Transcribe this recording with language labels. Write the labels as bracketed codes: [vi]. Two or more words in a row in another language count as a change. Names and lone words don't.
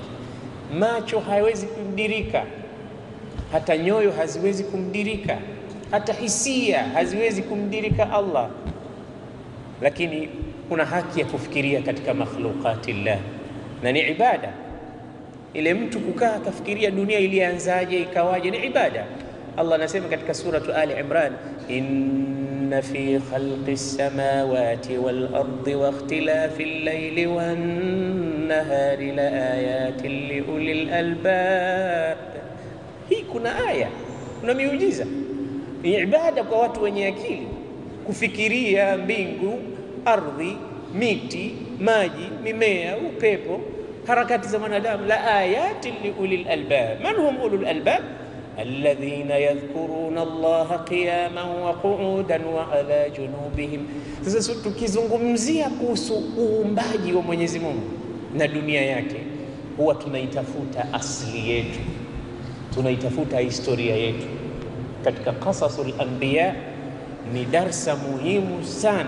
[sw] Macho hayawezi kumdirika, hata nyoyo haziwezi kumdirika, hata hisia haziwezi kumdirika Allah, lakini kuna haki ya kufikiria katika makhluqatillah, na ni ibada. Ile mtu kukaa akafikiria dunia ilianzaje ikawaje, ni ibada. Allah anasema katika suratu Ali Imran, [ar] إن في خلق السماوات والأرض واختلاف الليل والنهار لآيات لأولي الألباب. [sw] Hii kuna aya, kuna miujiza, ni ibada kwa watu wenye akili kufikiria mbingu, ardhi, miti, maji, mimea, upepo, harakati za wanadamu. [ar] لآيات لأولي الألباب. من هم أولو الألباب? الذين يذكرون الله قياما وقعودا وعلى جنوبهم. [sw] Sasa tukizungumzia kuhusu uumbaji wa Mwenyezi Mungu na dunia yake, huwa tunaitafuta asili yetu, tunaitafuta historia yetu. Katika Qasasul Anbiya ni darsa muhimu sana.